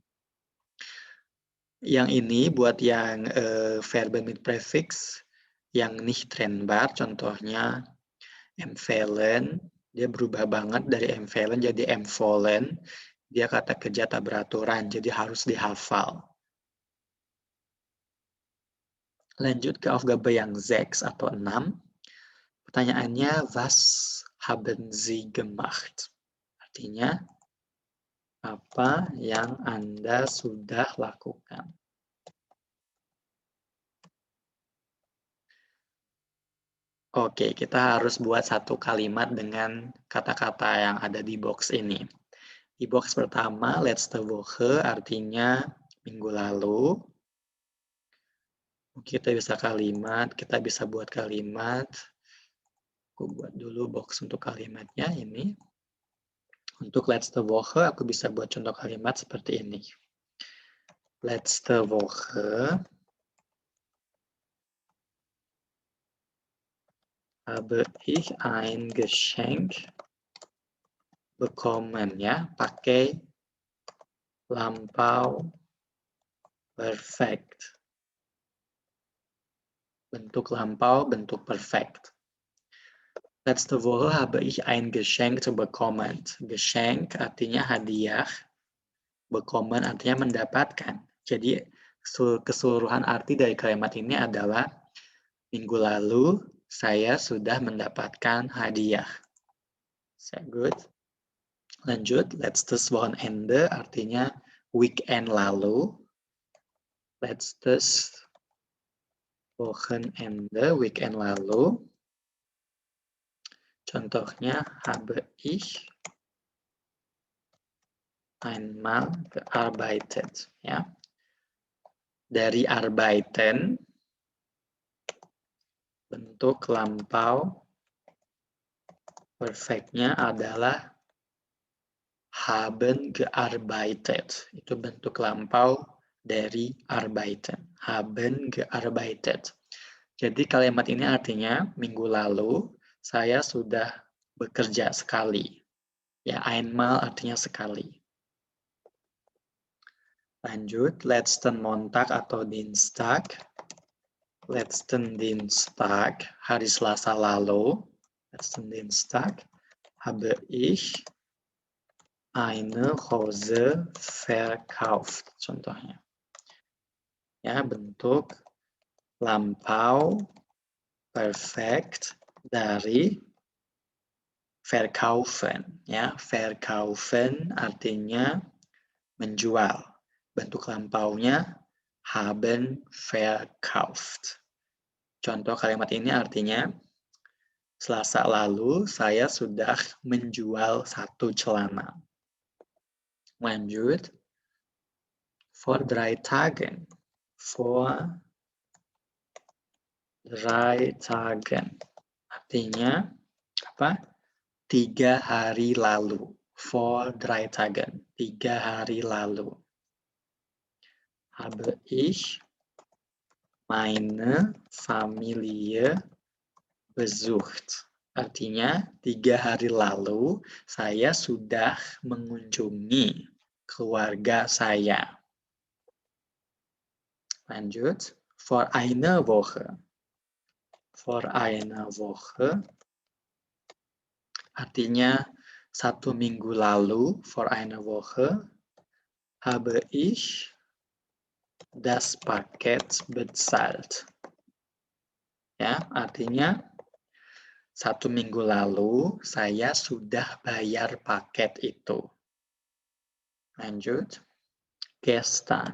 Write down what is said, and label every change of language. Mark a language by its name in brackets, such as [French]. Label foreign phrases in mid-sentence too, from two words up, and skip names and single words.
[Indonesian] Yang ini buat yang [German] verben mit prefix, [Indonesian] yang [German] nicht trennbar, [Indonesian] contohnya empfehlen, dia berubah banget dari empfehlen jadi empfohlen. Dia kata kerja tak beraturan, jadi harus dihafal. Lanjut ke Aufgabe yang 6 atau 6. Pertanyaannya, [German] was haben Sie gemacht? [Indonesian] Artinya, apa yang Anda sudah lakukan? Oke, kita harus buat satu kalimat dengan kata-kata yang ada di box ini. Di box pertama, [German] letzte Woche [Indonesian] artinya minggu lalu. Kita bisa buat kalimat. Aku buat dulu box untuk kalimatnya ini. Untuk [German] letzte Woche, [Indonesian] aku bisa buat contoh kalimat seperti ini. [German] Letzte Woche habe ich ein Geschenk bekommen, [Indonesian] ya, pakai lampau perfect. Bentuk lampau, bentuk perfect. [German] Letzte Woche habe ich ein Geschenk bekommen. [Indonesian] Geschenk artinya hadiah. Bekommen artinya mendapatkan. Jadi keseluruhan arti dari kalimat ini adalah minggu lalu saya sudah mendapatkan hadiah. [English] Is that good? [Indonesian] Lanjut, [German] letztes Wochenende [Indonesian] artinya weekend lalu. [German] Letztes Wochenende, [Indonesian] weekend lalu. [German] Contohnya habe ich einmal gearbeitet. [Indonesian] Ya. Dari arbeiten, bentuk lampau perfectnya adalah [German] haben gearbeitet. [Indonesian] Itu bentuk lampau dari arbeiten. [German] Haben gearbeitet. [Indonesian] Jadi kalimat ini artinya minggu lalu saya sudah bekerja sekali. Ya, einmal artinya sekali. Lanjut, [German] letzten Montag atau Dienstag. Letzten Dienstag, [Indonesian] hari Selasa lalu. [German] Letzten Dienstag habe ich eine Hose verkauft. [Indonesian] Contohnya. Ya, bentuk lampau perfect dari verkaufen. Ya, verkaufen artinya menjual. Bentuk lampaunya [German] haben verkauft. [Indonesian] Contoh kalimat ini artinya Selasa lalu saya sudah menjual 1 celana. Lanjut. [German] Vor 3 Tagen. Vor 3 Tagen. [Indonesian] Artinya apa? 3 hari lalu. [German] Vor 3 Tagen. [Indonesian] 3 hari lalu. [German] Habe ich meine Familie besucht. [Indonesian] Artinya, 3 hari lalu saya sudah mengunjungi keluarga saya. Lanjut. [German] Vor eine Woche. Vor eine Woche. [Indonesian] Artinya, 1 minggu lalu. [German] Vor eine Woche. Habe ich das Paket bezahlt. [Indonesian] Ya, artinya 1 minggu lalu saya sudah bayar paket itu. Lanjut. [German] Gestern.